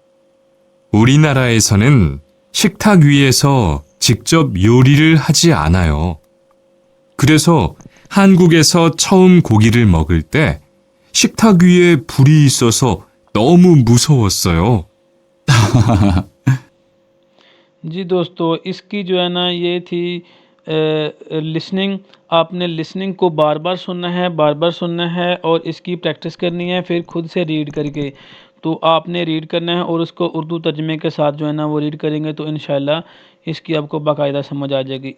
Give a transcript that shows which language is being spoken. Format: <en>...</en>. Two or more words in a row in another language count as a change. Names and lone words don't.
<ko>우리나라에서는 식탁 위에서 직접 요리를 하지 않아요. 그래서 한국에서 처음 고기를 먹을 때 식탁 위에 불이 있어서 너무 무서웠어요.</ko> <ur>جی دوستو اس کی جو ہے نا یہ تھی لسننگ. آپ نے لسننگ کو بار بار سننا ہے اور اس کی پریکٹس کرنی ہے، پھر خود سے ریڈ کرکے. تو آپ نے ریڈ کرنا ہے اور اس کو اردو ترجمے کے ساتھ جو ہے نا وہ ریڈ کریں گے تو ان شاء اللہ اس کی آپ کو باقاعدہ سمجھ آ جائے گی.</ur>